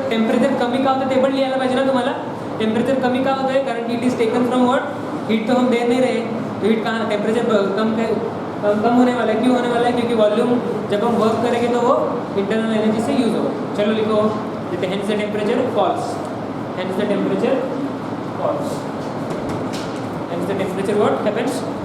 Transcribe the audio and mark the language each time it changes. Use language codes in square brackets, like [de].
[mr] Temperature कमी का होतं ते पण लिहायला पाहिजे ना तुम्हाला. टेम्परेचर कमी का होतं है? [en] कारण it is taken from what? [hi] Heat तो हम दे नहीं रहे, तो हीट कहाँ, टेम्परेचर कम होने वाला है. क्यों होने वाला है? क्योंकि वॉल्यूम जब हम वर्क करेंगे तो वो इंटरनल एनर्जी से यूज होगा. चलो लिखो, [en] Hence the temperature falls. Hence the temperature falls. Hence the temperature what happens?